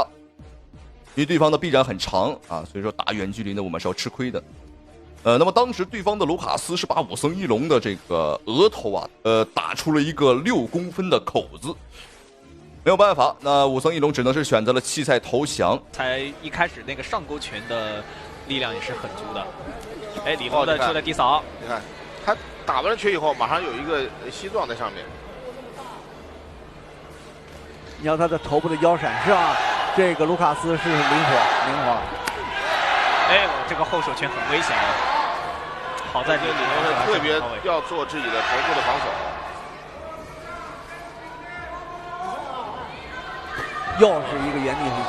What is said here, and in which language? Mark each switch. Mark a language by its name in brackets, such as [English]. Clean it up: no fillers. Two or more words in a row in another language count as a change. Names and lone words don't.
[Chinese] 因為對方的臂展很長啊，所以說打遠距離呢我們是要吃虧的。那麼當時對方的盧卡斯是把武僧一龍的這個額頭打出了一個6公分的口子，沒有辦法，那武僧一龍只能是選擇了棄賽投降。才一開始那個上勾拳的力量也是很足的。哎，李龍的出了低掃，你看他打完了拳以後，馬上有一個膝撞在上面。你要他的頭部的腰閃是吧？這個盧卡斯是靈活。哎，這個後手拳很危險啊！好在這個李龍是特別要做自己的頭部的防守。又是一個原地飞膝。